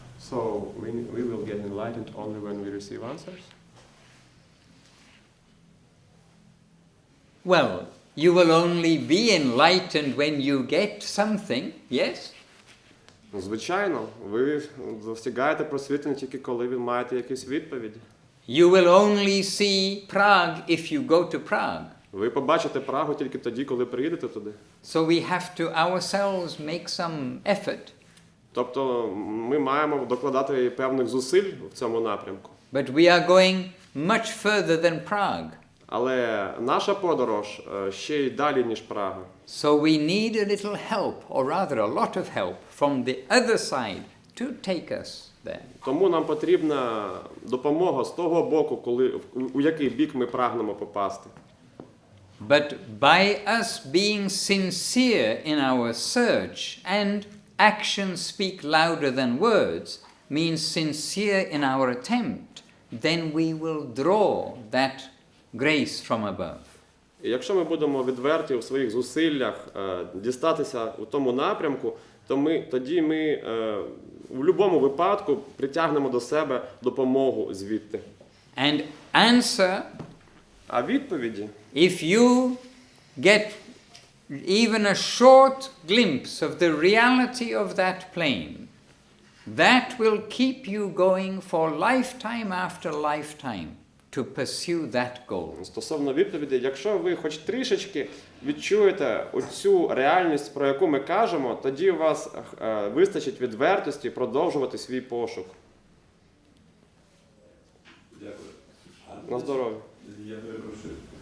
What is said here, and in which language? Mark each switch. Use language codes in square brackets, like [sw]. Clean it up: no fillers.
[en] So we will get enlightened only when we receive answers? Well, you will only be enlightened when you get something, yes? [uk] Звичайно, ви достигаєте просвітлення тільки коли ви маєте якісь відповіді. [en] You will only see Prague if you go to Prague. [uk] Ви побачите Прагу тільки тоді, коли приїдете туди. [en] So we have to ourselves make some effort. [uk] Тобто ми маємо докладати певних зусиль в цьому напрямку. [en] But we are going much further than Prague. [uk] Але наша подорож ще й далі, ніж Прага. [en] So we need a little help, or rather a lot of help, from the other side to take us there. [uk] Тому нам потрібна допомога з того боку, у який бік ми прагнемо попасти. [en] But by us being sincere in our search, and actions speak louder than words, means sincere in our attempt, then we will draw that grace from above. [uk] І якщо ми будемо відверті у своїх зусиллях дістатися у тому напрямку, тоді ми в будь-якому випадку притягнемо до себе допомогу звідти. [en] And answer, [uk] А відповіді, [en] if you get even a short glimpse of the reality of that plane, that will keep you going for lifetime after lifetime to pursue that goal. [uk] Стосовно відповіді, якщо ви хоч трішечки відчуєте оцю реальність, про яку ми кажемо, тоді у вас вистачить відвертості продовжувати свій пошук. Дякую. На здоров'я. Я перепрошую.